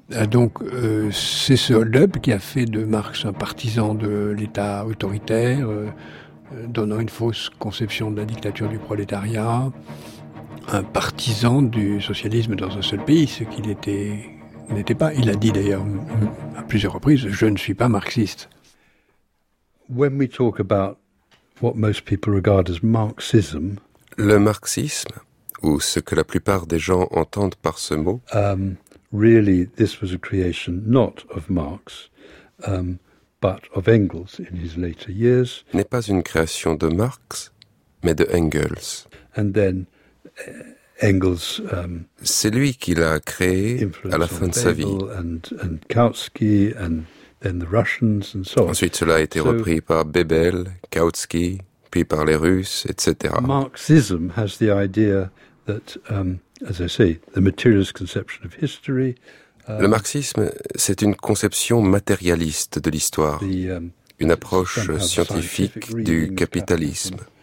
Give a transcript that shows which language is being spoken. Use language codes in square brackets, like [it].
[fr] Donc, c'est ce hold-up qui a fait de Marx un partisan de l'État autoritaire, donnant une fausse conception de la dictature du prolétariat, un partisan du socialisme dans un seul pays, ce qu'il n'était pas. Il a dit d'ailleurs à plusieurs reprises, je ne suis pas marxiste. [en] When we talk about what most people regard as Marxism. [fr] Le marxisme, ou ce que la plupart des gens entendent par ce mot. [en] Really, this was a creation not of Marx, but of Engels in his later years. [fr] N'est pas une création de Marx, mais de Engels. [en] And then Engels. [fr] C'est lui qui l'a créé à la fin de sa vie. [en] And Kautsky and then the Russians and so on. [fr] Ensuite, cela a été repris par Bebel, Kautsky, puis par les Russes, etc. [en] Marxism has the idea that, as I say, the materialist conception of history. [fr] Le marxisme, c'est une conception matérialiste de l'histoire, une approche scientifique du capitalisme.